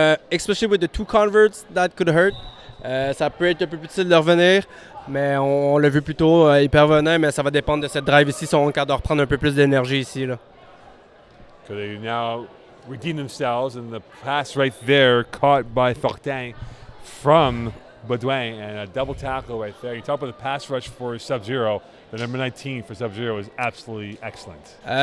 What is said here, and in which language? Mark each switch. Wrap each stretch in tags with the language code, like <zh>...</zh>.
<en>Especially with the 2 converts, that could hurt.</en> <fr>Ça peut être un peu plus difficile de revenir, mais on l'a vu plus tôt, ils peuvent revenir, mais ça va dépendre de cette drive ici, si on est capable de reprendre un peu plus d'énergie ici. Là.</fr> <en>Could they now redeem themselves, and the pass right there caught by Fortin from Bleues, and a double tackle right there. You talk about the pass rush for Subzero. The number 19 for Subzero is absolutely excellent.</en>